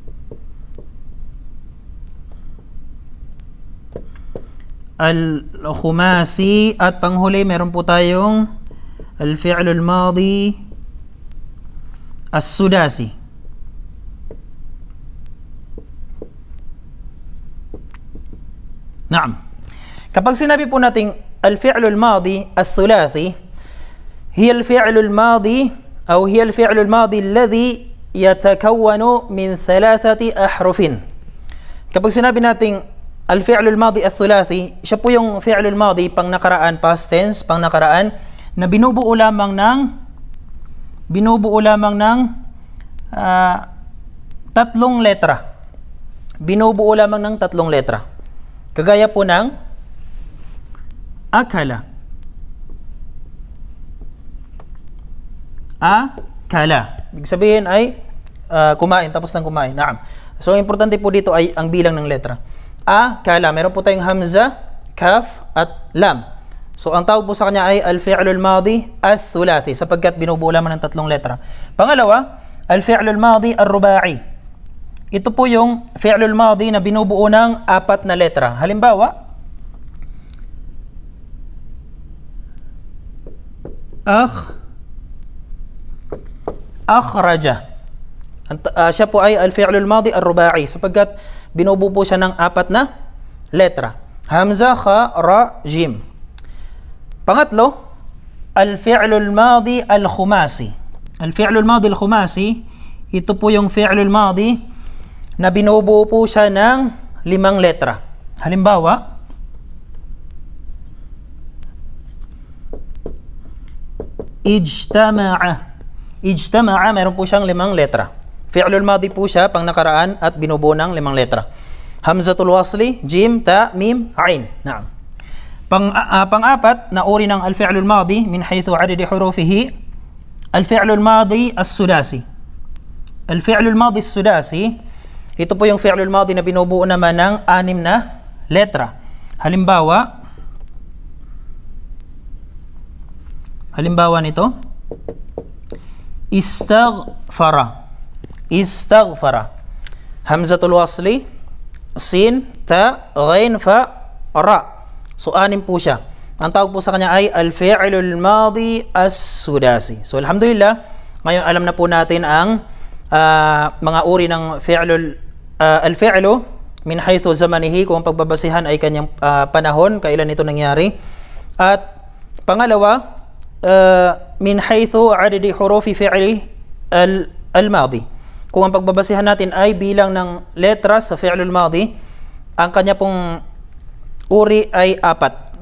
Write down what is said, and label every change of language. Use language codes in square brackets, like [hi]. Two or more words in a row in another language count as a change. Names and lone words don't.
[tl] Al-khumasi. At panghuli, meron po tayong [ar] الفعل الماضي السداسي. [tl] Naam. Kapag sinabi po nating [ar] الفعل الماضي الثلاثي، هي الفعل الماضي أو هي الفعل الماضي الذي يتكون من ثلاثة أحرف. [tl] Kapag sinabi nating [ar] الفعل الماضي الثلاثي, [tl] siya po yung [ar] فعل ماضي [tl] pang nakaraan, [en] past tense, [tl] pang nakaraan, na binubuo lamang ng tatlong letra. Binubuo lamang ng tatlong letra. Kagaya po ng akala. Akala. Ibig sabihin ay kumain, tapos ng kumain. Naam. So, importante po dito ay ang bilang ng letra. Akala. Meron po tayong hamza, kaf, at lam. So, ang tawag po sa kanya ay [ar] الفعل الماضي الثلاثي, [tl] sapagkat binubuo lamang ng tatlong letra. Pangalawa, [ar] الفعل الماضي الرباعي. [tl] Ito po yung [ar] فعل ماضي [tl] na binubuo ng apat na letra. Halimbawa, akhraja. Siya po ay [ar] الفعل الماضي الرباعي, [tl] sapagkat binubuo po siya ng apat na letra. Hamza, kha, ra, jim. Pangatlo, [ar] الفعل الماضي الخماسي. الفعل الماضي الخماسي, [tl] ito po yung [ar] فعل ماضي [tl] na binubuo po siya ng 5 letra. Halimbawa, ijtama'a. Ijtama'a, meron po siyang 5 letra. [ar] فعل ماضي [tl] po siya, pang nakaraan at binubuo ng 5 letra. [ar] همزة الوصل, [tl] jim, ta, mim, ain. Naam. Pang-apat na uri ng [ar] الفعل الماضي من حيث عدد حروفه، الفعل الماضي السداسي. الفعل الماضي السداسي, [tl] ito po yung [ar] فعل ماضي [tl] na binubuo naman ng 6 na letra. Halimbawa nito, istaghfara. Istaghfara. [ar] همزة الوصل, [tl] sin, ta, ghain, fa, ra. So 6 po siya. Ang tawag po sa kanya ay [ar] الفعل الماضي السداسي. [tl] So alhamdulillah, ngayon alam na po natin ang mga uri ng [ar] الفعل من حيث زمانه, [tl] kung pagbabasihan ay kanyang panahon, kailan ito nangyari. At pangalawa, [ar] من حيث عدد حروف الفعل الماضي. [tl] Kung ang pagbabasihan natin ay bilang ng letra sa [ar] فعل ماضي, [tl] ang kanya pong uri ay 4.